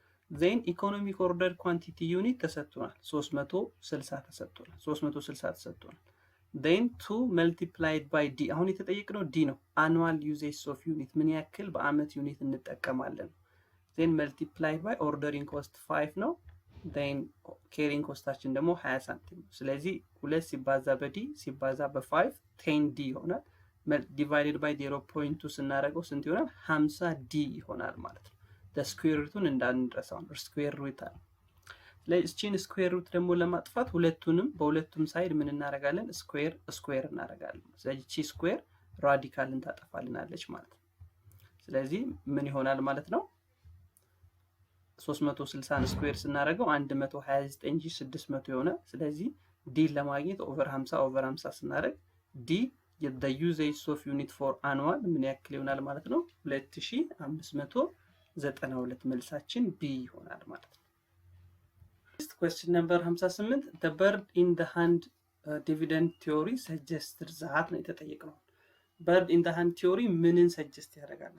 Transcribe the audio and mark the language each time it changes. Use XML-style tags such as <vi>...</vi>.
<am>then economic order quantity unit ተሰጥቷል 360 ተሰጥቷል። then 2 multiplied by d አሁን የተጠየቅነው d ነው።</am> <en>annual usage of unit</en> <am>ምን ያክል በአመት ዩኒት እንጠቀማለን። then multiplied by ordering cost 5 ነው። then carrying costaችን ደግሞ 20 ሳንቲም ነው። ስለዚህ 2 ሲባዛ በd ሲባዛ በ5 10d ይሆናል። divided by 0.2 ስናደርገው ስንት ይሆናል? 50d ይሆናል ማለት ነው። the square rootን እንዳንረሳው ነው square root አለ። ለዚህን square root ደግሞ ለማጥፋት በሁለቱም ሳይድ ምን እናደርጋለን? square እናደርጋለን። ስለዚህ ቺ square ራዲካልን ታጠፋልናለች ማለት ነው። ስለዚህ ምን ይሆናል ማለት ነው? 360 ስኩዌር ስናደርገው 129600 ይሆናል። ስለዚህ ዲ ለማግኘት ኦቨር 50 ስናደርግ ዲ</am> <en>the usage of unit for annual</en> <am>ምን ያክል ይሆናል ማለት ነው</am> <en>2592</en> <am>መልሳችን B ይሆናል ማለት ነው።</am> <en>Next question number 58 the bird in the hand dividend theory suggests that</en> <am>ነው የተጠየቀው።</am> <en>bird in the hand theory ምንን suggest ያደርጋል?</en>